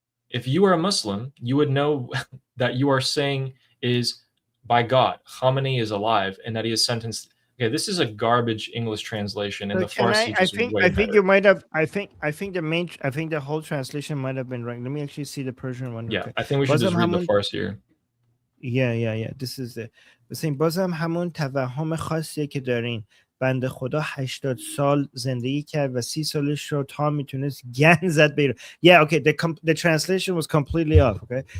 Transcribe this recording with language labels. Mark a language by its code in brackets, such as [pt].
[en] If you are a Muslim, you would know that you are saying is, by God, Khamenei is alive and that he is sentenced. Okay, this is a garbage English translation, and the Farsi is way better. I think you might have. I think the whole translation might have been right. Let me actually see the Persian one. Yeah, I think we should just read the Farsi here. Yeah. This is the same. [fa] بازم همون توهم خاصیه که دارین. بنده خدا 80 سال زندگی کرد و 30 سالش رو تا میتونست گند زد به ایران. [en] Yeah, okay, the translation was completely off, okay?